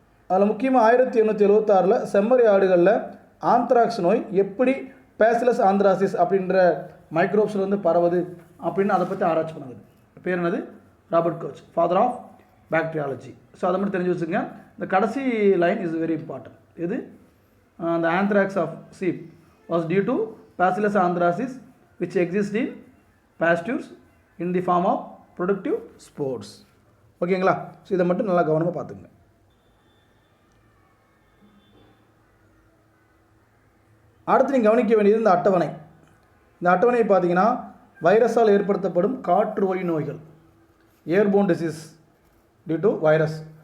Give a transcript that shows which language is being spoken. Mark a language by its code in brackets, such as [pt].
[ta] அதில் முக்கியமாக 1876 செம்மறி ஆடுகளில் ஆந்த்ராக்ஸ் நோய் எப்படி பேசிலஸ் ஆந்த்ராசிஸ் அப்படின்ற மைக்ரோப்ஸில் வந்து பரவுது அப்படின்னு அதை பற்றி ஆராய்ச்சி பண்ணவர். பேர் என்னது? Robert Koch, father of bacteriology. So அதை மட்டும் தெரிஞ்சு வச்சுங்க. இந்த கடைசி [en] Line is very important. இது the anthrax of sheep was due to Bacillus anthracis which exists in pastures in the form of productive spores. [ta] ஓகேங்களா? ஸோ இதை மட்டும் நல்லா கவனமாக பார்த்துங்க. அடுத்து நீங்கள் கவனிக்க வேண்டியது இந்த அட்டவணை. இந்த அட்டவணையை பார்த்தீங்கன்னா வைரஸால் ஏற்படுத்தப்படும் காற்று வழி நோய்கள், [en] Airborne disease due to virus.